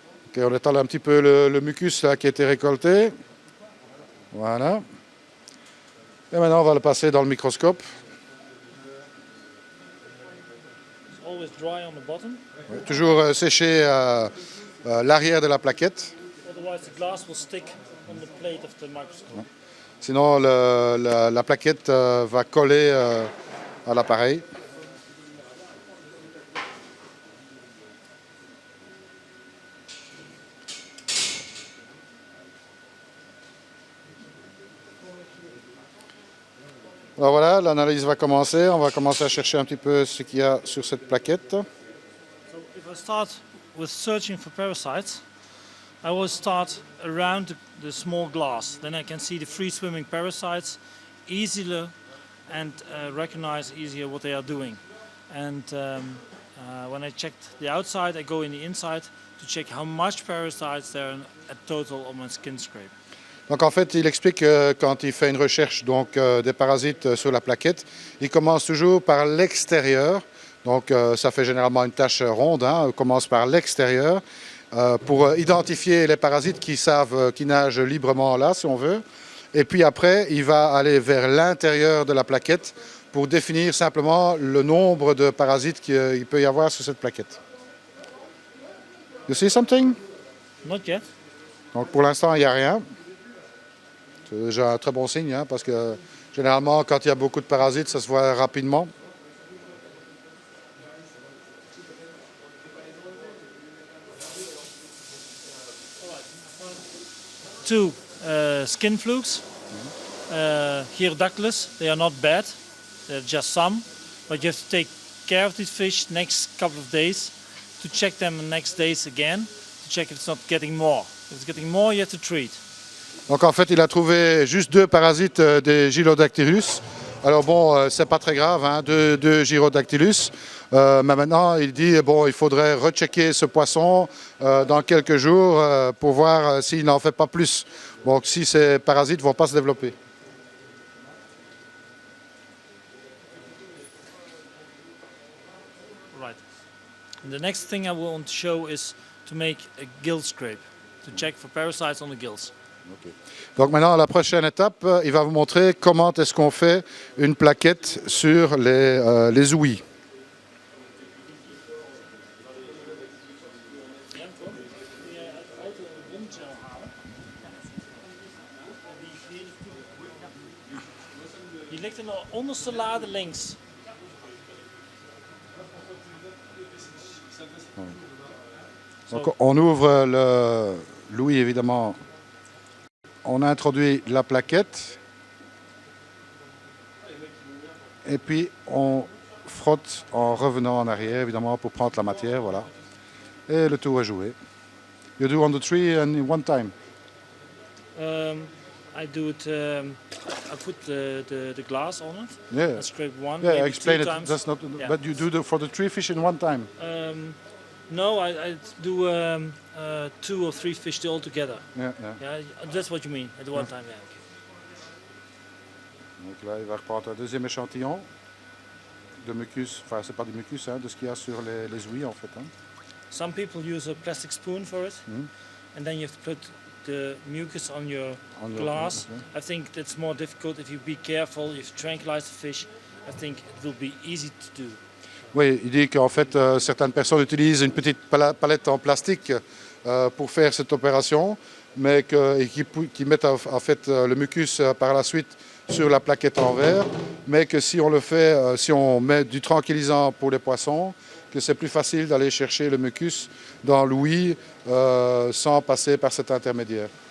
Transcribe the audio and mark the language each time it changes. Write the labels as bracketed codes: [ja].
[fr] Okay, on étale un petit peu le mucus là, qui a été récolté. Voilà. Et maintenant, on va le passer dans le microscope. [en] Always dry on the bottom. [fr] Toujours sécher l'arrière de la plaquette. [en] Otherwise the glass will stick on the plate of the microscope. [fr] Sinon, la plaquette va coller à l'appareil. Alors voilà, l'analyse va commencer. On va commencer à chercher un petit peu ce qu'il y a sur cette plaquette. [en] So if I start with searching for parasites, I always start around the small glass. Then I can see the free-swimming parasites easier and recognize easier what they are doing. And when I checked the outside, I go in the inside to check how much parasites there are at total on my skin scrape. [fr] Donc en fait, il explique que quand il fait une recherche des parasites sur la plaquette, il commence toujours par l'extérieur. Donc ça fait généralement une tache ronde, il commence par l'extérieur pour identifier les parasites qui nagent librement là, si on veut. Et puis après, il va aller vers l'intérieur de la plaquette pour définir simplement le nombre de parasites qu'il peut y avoir sur cette plaquette. [en] You see something? Not yet. [fr] Donc pour l'instant, il n'y a rien. C'est déjà un très bon signe, hein, parce que généralement, quand il y a beaucoup de parasites, ça se voit rapidement. [en] Two skin flukes. Here Douglas, they are not bad. They're just some, but you have to take care of these fish next couple of days to check them the next days again to check if it's not getting more. If it's getting more, you have to treat. [fr] Donc en fait, il a trouvé juste 2 parasites des Gyrodactylus. Alors bon, c'est pas très grave, hein, deux Gyrodactylus. Mais maintenant, il dit bon, il faudrait rechecker ce poisson dans quelques jours pour voir s'il n'en fait pas plus. Donc si ces parasites ne vont pas se développer. [en] Right. And the next thing I want to show is to make a gill scrape to check for parasites on the gills. Okay. [fr] Donc maintenant, la prochaine étape, il va vous montrer comment est-ce qu'on fait une plaquette sur les ouïes. [nl] Die ligt in de onderste lade links. [fr] Donc on ouvre l'ouïe évidemment. On introduit la plaquette et puis on frotte en revenant en arrière évidemment pour prendre la matière, voilà. Et le tour est joué. [en] You do on the tree and in one time. I do it. I put the glass on it. Yeah. I scrape one. Yeah, maybe explain two it. times. That's not. Yeah. But you do for the tree fish in one time. No, I do 2 or 3 fish all together. Yeah, yeah. Yeah, that's what you mean at one time. Yeah. [fr] Donc là, il va reprendre un deuxième échantillon de mucus. Enfin, c'est pas du mucus, hein, de ce qu'il y a sur les ouïes en fait. Hein. [en] Some people use a plastic spoon for it, and then you have to put the mucus on your glass. I think that's more difficult if you be careful. If you tranquilize the fish, I think it will be easy to do. [fr] Oui, il dit qu'en fait, certaines personnes utilisent une petite palette en plastique pour faire cette opération, mais qui mettent en fait le mucus par la suite sur la plaquette en verre, mais que si on le fait, si on met du tranquillisant pour les poissons, que c'est plus facile d'aller chercher le mucus dans l'ouïe sans passer par cet intermédiaire.